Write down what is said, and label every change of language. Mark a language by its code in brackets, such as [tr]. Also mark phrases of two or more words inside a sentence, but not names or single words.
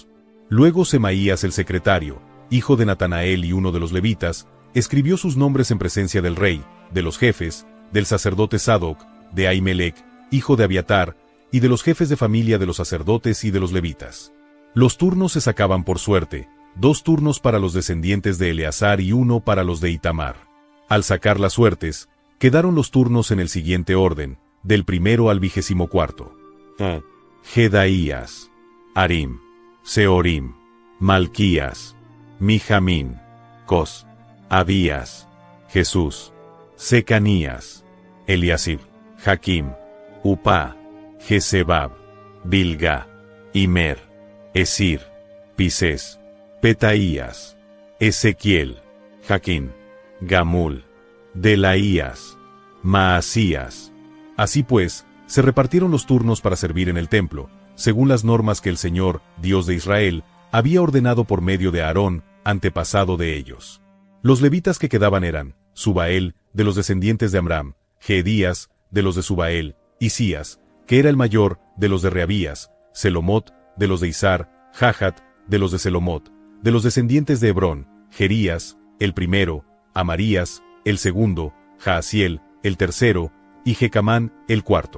[es] Luego Semaías el secretario, hijo de Natanael y uno de los levitas, escribió sus nombres en presencia del rey, de los jefes, del sacerdote Sadoc, de Ahimelech, hijo de Abiatar, y de los jefes de familia de los sacerdotes y de los levitas. Los turnos se sacaban por suerte, 2 turnos para los descendientes de Eleazar y 1 para los de Itamar. Al sacar las suertes, quedaron los turnos en el siguiente orden, del primero al 24. Jedaías, Harim, Seorim, Malquías, Mijamín, Cos, Abías, Jesús, Secanías, Eliasib, Jaquim, Upá, Jezebab, Bilga, Imer, Esir, Pisés, Petaías, Ezequiel, Jaquín, Gamul, Delaías, Maasías. Así pues, se repartieron los turnos para servir en el templo, según las normas que el Señor, Dios de Israel, había ordenado por medio de Aarón, antepasado de ellos. Los levitas que quedaban eran, Subael, de los descendientes de Amram, Jedías, de los de Subael, Isías, que era el mayor, de los de Reabías, Selomot, de los de Izar, Jahat, de los de Selomot, de los descendientes de Hebrón, Jerías, el primero, Amarías, el segundo, Jaasiel, el tercero, y Jecamán, el cuarto.